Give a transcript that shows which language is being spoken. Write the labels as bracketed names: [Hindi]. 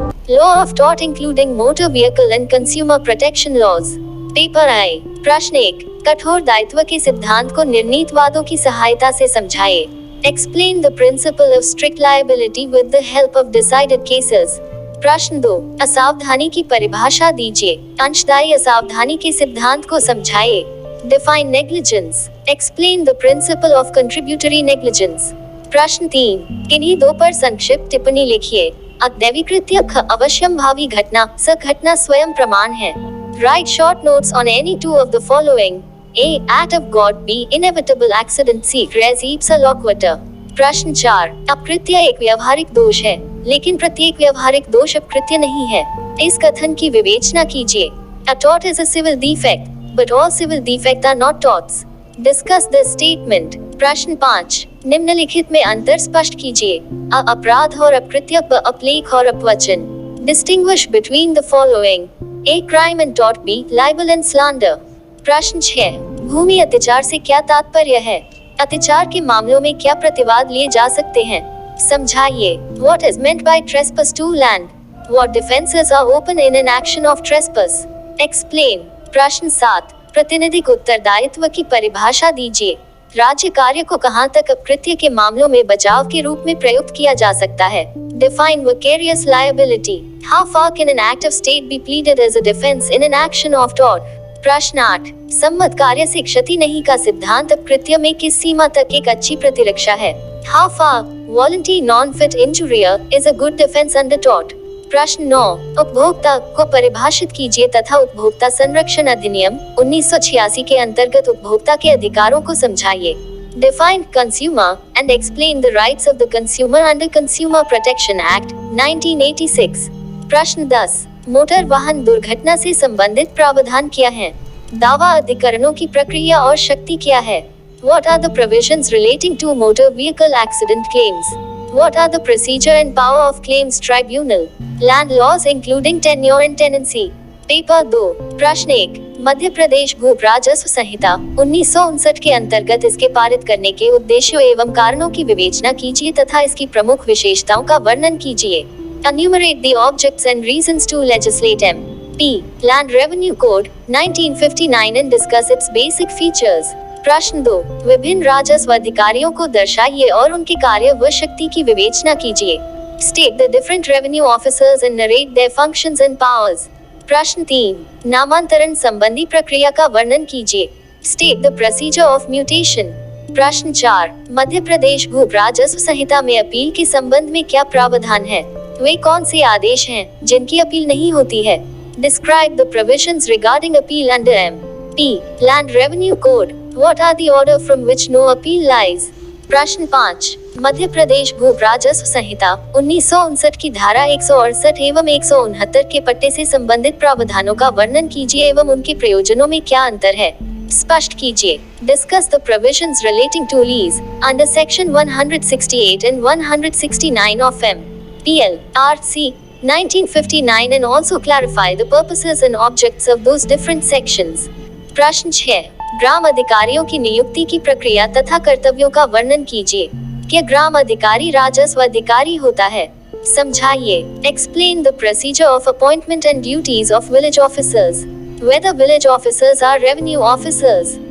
[English] Law of tort including motor vehicle and consumer protection laws. [Hindi] Paper आई। प्रश्न 1, कठोर दायित्व के सिद्धांत को निर्णीतवादों की सहायता से समझाए। [English] Explain the principle of strict liability with the help of decided cases. [Hindi] प्रश्न 2, असावधानी की परिभाषा दीजिए। अंशदायी असावधानी के सिद्धांत को समझाइए। [English] Define negligence. Explain the principle of contributory negligence. [Hindi] प्रश्न 3, किन्हीं दो पर संक्षिप्त टिप्पणी लिखिए। अदैवीकृत्य ख अवश्यंभावी घटना, स घटना स्वयं प्रमाण है। [English] Write short notes on any two of the following. A. Act of God. B. Inevitable accident. C. Res ipsa loquitur. [Hindi] प्रश्न 4, अपकृत्य एक व्यावहारिक दोष है, लेकिन प्रत्येक व्यावहारिक दोष अपकृत्य नहीं है। इस कथन की विवेचना कीजिए। [English] A tort is a civil defect, but all civil defects are not torts. Discuss this statement. [Hindi] प्रश्न 5, निम्नलिखित में अंतर स्पष्ट कीजिए। अ अपराध और अपकृत्य, ब अपलेख और अपवचन। [English] Distinguish between the following. A. Crime and tort. B. Libel and slander. [Hindi] प्रश्न 6, भूमि अत्याचार से क्या तात्पर्य है? अत्याचार के मामलों में क्या प्रतिवाद लिए जा सकते हैं? समझाइए। [English] What is meant by trespass to land? What defenses are open in an action of trespass? Explain. [Hindi] प्रश्न 7, प्रतिनिधिक उत्तरदायित्व की परिभाषा दीजिए। राज्य कार्य को कहां तक अपकृत्य के मामलों में बचाव के रूप में प्रयुक्त किया जा सकता है? [English] Define vicarious liability. How far can an act of state be pleaded as a defense in an action of tort? [Hindi] प्रश्न 8, सम्मत कार्य से क्षति नहीं का सिद्धांत अपकृत्य में किस सीमा तक एक अच्छी प्रतिरक्षा है? [English] How far voluntary non-fit injuria is a good defense under tort? [Hindi] प्रश्न 9, उपभोक्ता को परिभाषित कीजिए तथा उपभोक्ता संरक्षण अधिनियम 1986 के अंतर्गत उपभोक्ता के अधिकारों को समझाइए। [English] Define consumer and explain the rights of the consumer under Consumer Protection Act 1986. [Hindi] प्रश्न 10, मोटर वाहन दुर्घटना से संबंधित प्रावधान क्या है? दावा अधिकरणों की प्रक्रिया और शक्ति क्या है? [English] What are the provisions relating to motor vehicle accident claims? What are the procedure and power of claims tribunal? Land laws including tenure and tenancy. [Hindi] Paper 2, प्रश्न 1, मध्य प्रदेश भू राजस्व संहिता 1959 के अंतर्गत इसके पारित करने के उद्देश्यों एवं कारणों की विवेचना कीजिए तथा इसकी प्रमुख विशेषताओं का वर्णन कीजिए। [English] Enumerate the objects and reasons to legislate them. P. Land Revenue Code 1959 and discuss its basic features. [Hindi] प्रश्न 2, विभिन्न राजस्व अधिकारियों को दर्शाइए और उनके कार्य व शक्ति की विवेचना कीजिए। [English] State the different revenue officers and narrate their functions and powers. [Hindi] प्रश्न 3, नामांतरण संबंधी प्रक्रिया का वर्णन कीजिए। [English] State the procedure of mutation. [Hindi] प्रश्न 4, मध्य प्रदेश भू राजस्व संहिता में अपील के संबंध में क्या प्रावधान है? वे कौन से आदेश हैं जिनकी अपील नहीं होती है? [English] Describe the provisions regarding appeal under M. P. Land Revenue Code. What are the order from which no appeal lies? [Hindi] प्रश्न 5, मध्य प्रदेश भू राजस्व संहिता 1959 की धारा 168 एवं 169 के पट्टे से संबंधित प्रावधानों का वर्णन कीजिए एवं उनके प्रयोजनों में क्या अंतर है? स्पष्ट कीजिए। [English] Discuss the provisions relating to lease under section 168 and 169 of M. PL. RC 1959 and also clarify the purposes and objects of those different sections. [Hindi] प्रश्न 6, ग्राम अधिकारियों की नियुक्ति की प्रक्रिया तथा कर्तव्यों का वर्णन कीजिए। क्या ग्राम अधिकारी राजस्व अधिकारी होता है? समझाइए। [English] Explain the procedure of appointment and duties of village officers. Whether village officers are revenue officers.